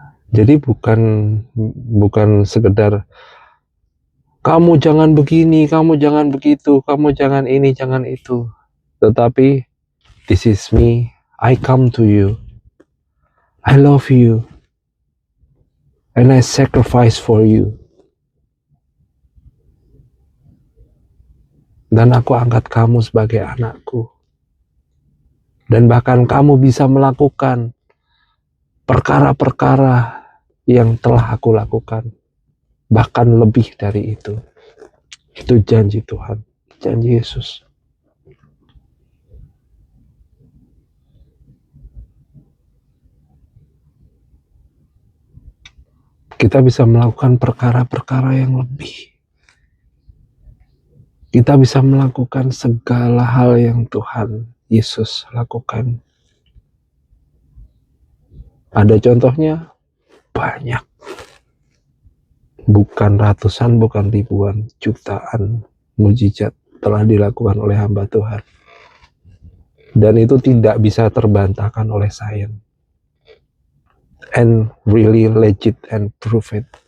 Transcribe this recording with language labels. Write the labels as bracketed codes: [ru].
[id] Jadi bukan sekedar kamu jangan begini, kamu jangan begitu, kamu jangan ini, jangan itu. Tetapi [en] this is me, I come to you, I love you, and I sacrifice for you. [id] Dan aku angkat kamu sebagai anakku. Dan bahkan kamu bisa melakukan perkara-perkara yang telah aku lakukan. Bahkan lebih dari itu. Itu janji Tuhan, janji Yesus. Kita bisa melakukan perkara-perkara yang lebih. Kita bisa melakukan segala hal yang Tuhan Yesus lakukan. Ada contohnya? Banyak. Bukan ratusan, bukan ribuan, jutaan mujizat telah dilakukan oleh hamba Tuhan. Dan itu tidak bisa terbantahkan oleh sains. [en] And really legit and prove it.